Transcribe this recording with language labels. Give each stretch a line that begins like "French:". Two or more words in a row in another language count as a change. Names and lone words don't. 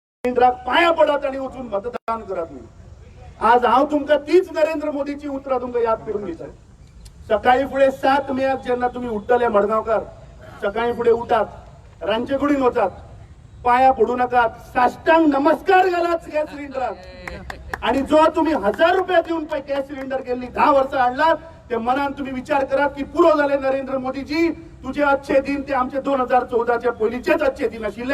Marathi: पाया पडत आणि उठून मतदान करत नाही.
Konkani: आज हांव तुमका तीच नरेंद्र मोदीची उतरां तुमका याद करून दिता. सकाळी फुडें 7 मेक जेन्ना तुम्ही उठतले मडगांवकार, सकाळी फुडें उठात, रांचे कुडीन वचात, पाया पडू नकात, साष्टांग नमस्कार घालात गॅस सिलिंडराक. आणि जो तुम्ही 1000 रुपया दिवन पळय गॅस सिलिंडर गेल्ली 10 वर्सां हाडलात, ते मनान तुम्ही विचार करात की पुरो झाले नरेंद्र मोदीजी, तुझे
Hindi: अच्छे दिन
Konkani: ते आमचे 2014च्या पयलींचेच
Hindi: अच्छे दिन
Konkani: आशिल्ले.